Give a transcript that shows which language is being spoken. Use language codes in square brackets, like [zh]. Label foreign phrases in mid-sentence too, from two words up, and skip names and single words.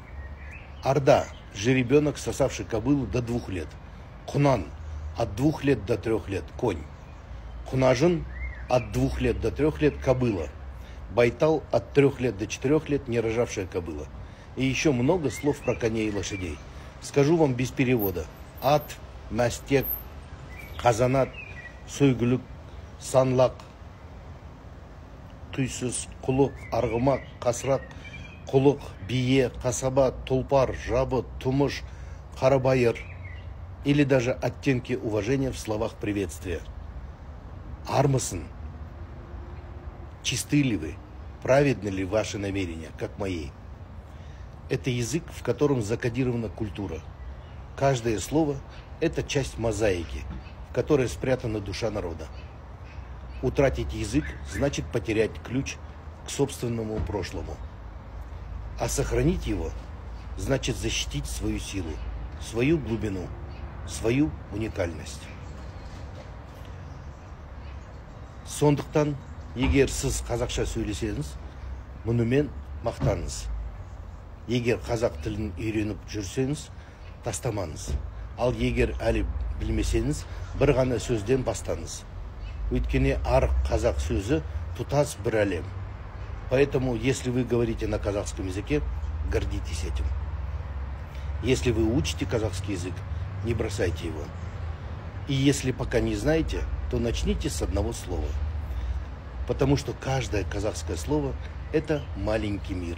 [ru] Орда – жеребенок, сосавший кобылу до 2 лет. Кунан – от 2 лет до 3 лет. Конь. Кунажин – от 2 лет до 3 лет. Кобыла. Байтал – от 3 лет до 4 лет. Не рожавшая кобыла. И еще много слов про коней и лошадей. Скажу вам без перевода. [kk] Ат, мастек, казанат, сойгулюк, санлак, түйсіз, құлық, арғымақ, қасырақ, құлық, бие, қасаба, тұлпар, жабы, тумыш, қарабайыр. [ru] Или даже оттенки уважения в словах приветствия. Армысын. Чисты ли вы? Праведны ли ваши намерения, как мои? Это язык, в котором закодирована культура. Каждое слово – это часть мозаики, в которой спрятана душа народа. Утратить язык значит потерять ключ к собственному прошлому. А сохранить его значит защитить свою силу, свою глубину, свою уникальность. [kk] Сондықтан, егер сіз қазақша сөйлесеңіз, мұнымен мақтаныңыз. Егер қазақ тілін үйреніп жүрсеңіз, тастамаңыз. Ал егер әлі білмесеңіз, бір ғана сөзден бастаңыз. Өйткені арық қазақ сөзі тұтас бір әлем. [ru] Поэтому, если вы говорите на казахском языке, гордитесь этим. Если вы учите казахский язык, не бросайте его. И если пока не знаете, то начните с одного слова. Потому что каждое казахское слово – это маленький мир.